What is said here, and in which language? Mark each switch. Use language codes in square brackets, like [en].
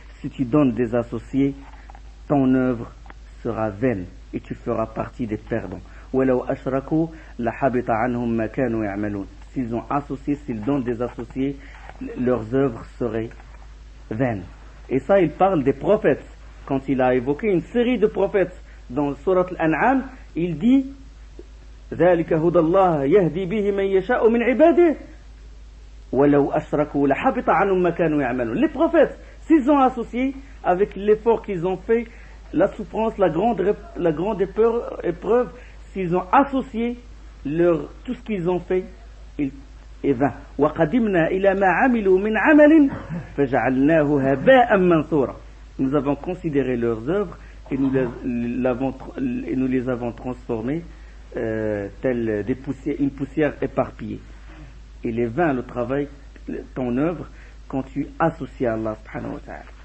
[fr] Si tu donnes des associés, ton œuvre sera vaine et tu feras partie des perdants. [ar] وَلَوْ أَشْرَكُوا لَحَبِطَ عَنْهُمْ مَا كَانُوا يَعْمَلُونَ. [fr] S'ils ont associé, s'ils donnent des associés, leurs œuvres seraient vaines. Et ça, il parle des prophètes. Quand il a évoqué une série de prophètes dans Surat Al-An'am, il dit [ar] ذلك هدى الله يهدي به من يشاء من عباده ولو أشركوا لحبط عنهم ما كانوا يعملون. [fr] Les prophètes, s'ils ont associé avec l'effort qu'ils ont fait, la souffrance, la grande épreuve, s'ils ont associé tout ce qu'ils ont fait, il est vain. [ar] وقدمنا إلى ما عملوا من عمل فجعلناه هباء منثورا. [fr] Nous avons considéré leurs œuvres et nous les avons transformées telle une poussière éparpillée. Il est vain le travail, ton œuvre, quand tu associes à Allah subhanahu wa ta'ala.